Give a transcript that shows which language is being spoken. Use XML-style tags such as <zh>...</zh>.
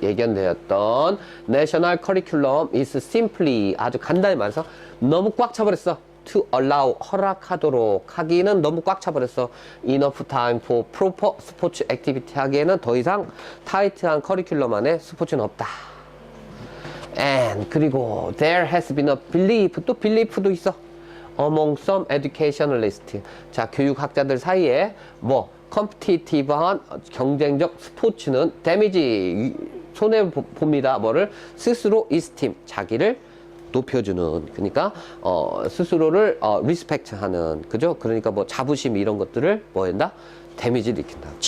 <ko>예견되었던 내셔널 커리큘럼</ko> <en>is simply</en> <ko>아주 간단히 말해서 너무 꽉 차버렸어.</ko> <en>to allow</en> <ko>허락하도록 하기는 너무 꽉 차버렸어.</ko> <en>enough time for proper</en> <ko>스포츠 액티비티 하기에는 더 이상 타이트한 커리큘럼 안에 스포츠는 없다.</ko> <en>And 그리고 there has been a belief,</en> <ko>또 belief도 있어.</ko> <en>among some educationalists.</en> <ko>자, 교육학자들 사이에 컴피티티브한 경쟁적 스포츠는 데미지, 손해 봅니다. 뭐를 스스로 이스팀, 자기를 높여주는, 그러니까 스스로를 리스펙트하는, 그죠? 그러니까 자부심 이런 것들을 한다? 데미지를 일으킨다.</ko>